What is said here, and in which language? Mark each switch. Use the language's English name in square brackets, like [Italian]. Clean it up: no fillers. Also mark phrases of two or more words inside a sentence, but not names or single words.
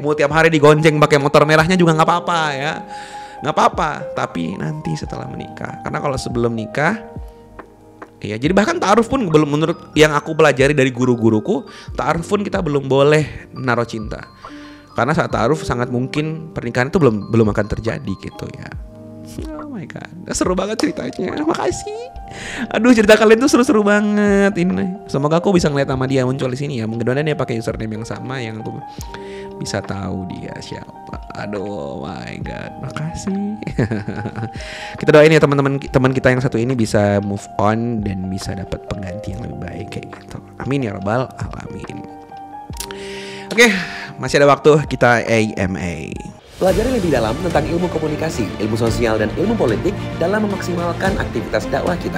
[Indonesian] Mau tiap hari digonceng pakai motor merahnya juga nggak apa-apa ya. Nggak apa-apa, tapi nanti setelah menikah. Karena kalau sebelum nikah, ya jadi bahkan ta'aruf pun belum, menurut yang aku pelajari dari guru-guruku, ta'aruf pun kita belum boleh naruh cinta. Karena saat ta'aruf sangat mungkin pernikahan itu belum akan terjadi gitu ya. [English] Oh my god, [Indonesian] seru banget ceritanya. Makasih. Aduh, cerita kalian tuh seru-seru banget ini. Semoga aku bisa ngeliat nama dia muncul di sini ya. Mudah-mudahan dia pakai username yang sama yang aku bisa tahu dia siapa. Aduh, [English] my god, [Indonesian] makasih. Kita doain ya teman kita yang satu ini bisa [English] move on [Indonesian] dan bisa dapat pengganti yang lebih baik kayak gitu. [Arabic] آمين يا رب العالمين. [Indonesian] Oke, masih ada waktu kita AMA. Pelajari lebih dalam tentang ilmu komunikasi, ilmu sosial, dan ilmu politik dalam memaksimalkan aktivitas dakwah kita.